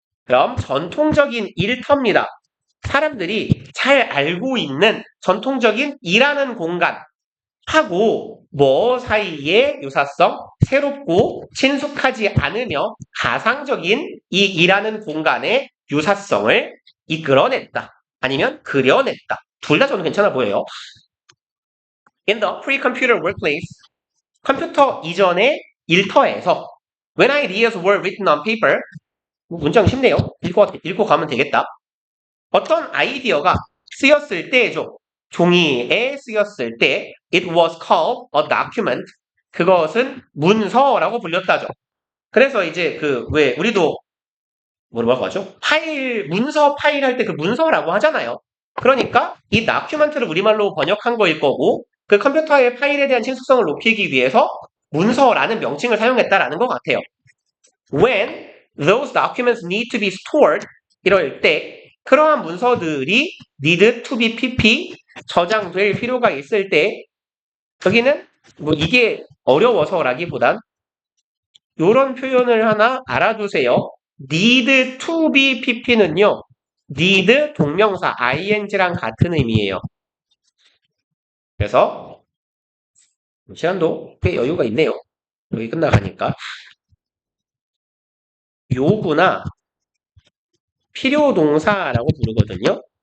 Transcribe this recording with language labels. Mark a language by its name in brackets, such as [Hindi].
[Korean] 그럼 전통적인 일터입니다. 사람들이 잘 알고 있는 전통적인 일하는 공간하고 뭐 사이의 유사성, 새롭고 친숙하지 않으며 가상적인 이 일하는 공간의 유사성을 이끌어냈다. 아니면 그려냈다. 둘 다 저는 괜찮아 보여요. [English] In the pre-computer workplace, [Korean] 컴퓨터 이전의 일터에서 [English] when ideas were written on paper, [Korean] 문장 쉽네요. 읽고 가면 되겠다. 어떤 아이디어가 쓰였을 때죠. 종이에 쓰였을 때 [English] it was called a document. [Korean] 그것은 문서라고 불렸다죠. 그래서 이제 왜 우리도 뭐라고 하죠? 문서 파일 할 때 그 문서라고 하잖아요. 그러니까 이 다큐멘트를 우리말로 번역한 거일 거고 그 컴퓨터의 파일에 대한 친숙성을 높이기 위해서 문서라는 명칭을 사용했다라는 것 같아요. [English] When those documents need to be stored, [Korean] 이럴 때 그러한 문서들이 need to be pp, 저장될 필요가 있을 때 여기는 뭐 이게 어려워서라기보단 이런 표현을 하나 알아두세요. need to be pp는요. need 동명사 ing랑 같은 의미예요. 그래서 시간도 꽤 여유가 있네요. 여기 끝나가니까. 요구나 필요동사라고 부르거든요.